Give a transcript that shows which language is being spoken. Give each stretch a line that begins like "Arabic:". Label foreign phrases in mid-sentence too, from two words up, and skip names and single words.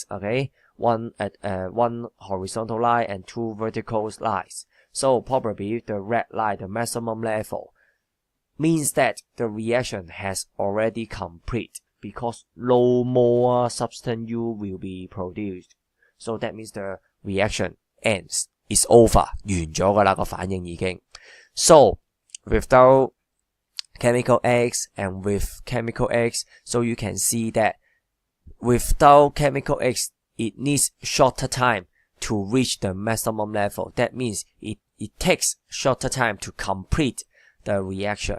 English: Okay, one horizontal line and 2 vertical lines. So probably the red line, the maximum level, means that the reaction has already complete because no more substance U will be produced. So that means the reaction ends. It's over.
Cantonese: 完咗㗎啦，個反應已經。
English: So without chemical X and with chemical X, so you can see that without chemical X, it needs shorter time to reach the maximum level. That means it takes shorter time to complete the reaction.